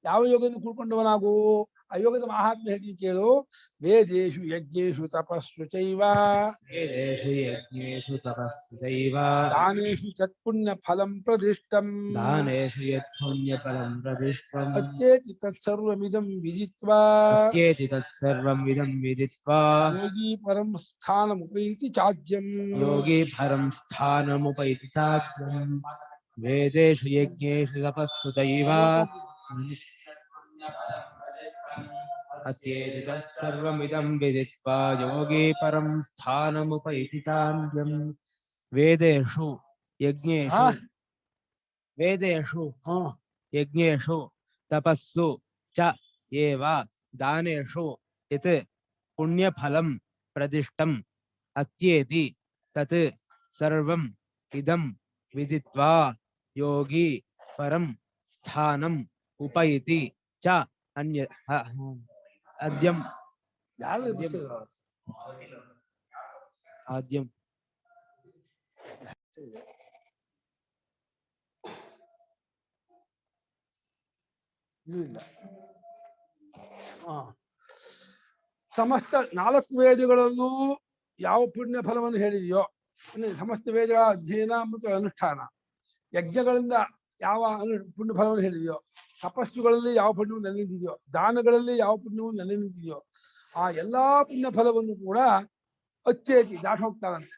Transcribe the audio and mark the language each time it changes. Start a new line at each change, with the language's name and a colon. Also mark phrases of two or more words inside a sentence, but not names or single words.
Kannada: ಯಾವ ಯೋಗದಿಂದ ಕೂಡ್ಕೊಂಡವನಾಗು? ಆ ಯೋಗದ ಮಹಾತ್ಮೆ ಹೇಳಿ ಕೇಳು.
Sanskrit: ವೇದೇಶು ಯಜ್ಞೇಶು ತಪಸ್ಸು ಚೈವ ವೇದೇಷು ಯಜ್ಞೇಷು ತಪಸ್ಸು ಚೈವ ದಾನೇಶು ತತ್ಪುಣ್ಯ ಫಲಂ ಪ್ರದಿಷ್ಟಂ ದಾನೇಷು ಯತ್ಪುಣ್ಯಫಲಂ ಪ್ರದಿಷ್ಟಂ ಅತ್ಯೇತಿ ತತ್ಸರ್ವಮಿದಂ ವಿದಿತ್ವಾ ಅತ್ಯೇತಿ ತತ್ಸರ್ವಂ ಇದಂ ವಿದಿತ್ವಾ ಯೋಗಿ ಪರಂ ಸ್ಥಾನಮುಪೈತಿ ಚಾಜ್ಯಂ ಯೋಗಿ ಪರಂ ಸ್ಥಾನಮುಪೈತಿ ಚಾಜ್ಯಂ ವೇದೇಷು ಯಜ್ಞೇಷು ತಪಸ್ಸು ಚೈವ ಅತ್ಯೇತಿ ತತ್ಸರ್ವಮಿದಂ ವಿದಿತ್ವಾ ಯೋಗಿ ಪರಂ ಸ್ಥಾನಮುಪೈತಿ ಚಾಜ್ಯಂ ವೇದೇಷು ಯಜ್ಞೇಷು ವೇದೇಷು ಯಜ್ಞೇಷು ತಪಸ್ಸು ಚ ಏವ ದಾನೇಷು ಯತ್ ಪುಣ್ಯಫಲಂ ಪ್ರದಿಷ್ಟಂ ಅತ್ಯೇತಿ ತತ್ ಸರ್ವಂ ಇದಂ ವಿದಿತ್ವಾ ಯೋಗಿ ಪರಂ ಸ್ಥಾನಂ ಉಪೈತಿ ಚ ಅನ್ಯ ಅದ್ಯಂ ಆದ್ಯಂ
Kannada: ಇಲ್ಲ. ಸಮಸ್ತ 4 ವೇದಗಳಲ್ಲೂ ಯಾವ ಪುಣ್ಯ ಫಲವನ್ನು ಹೇಳಿದೆಯೋ, ಸಮಸ್ತ ವೇದಗಳ ಅಧ್ಯಯನ ಮತ್ತು ಅನುಷ್ಠಾನ, ಯಜ್ಞಗಳಿಂದ ಯಾವ ಪುಣ್ಯ ಫಲವನ್ನು ಹೇಳಿದೆಯೋ, ತಪಸ್ಸುಗಳಲ್ಲಿ ಯಾವ ಪುಣ್ಯವು ನೆಲೆ ನಿಂತಿದೆಯೋ, ದಾನಗಳಲ್ಲಿ ಯಾವ ಪುಣ್ಯವು ನೆಲೆ ನಿಂತಿದೆಯೋ, ಆ ಎಲ್ಲಾ ಪುಣ್ಯ ಫಲವನ್ನು ಕೂಡ ಅಚ್ಚೇತಿ ದಾಟಿ ಹೋಗ್ತಾರಂತೆ.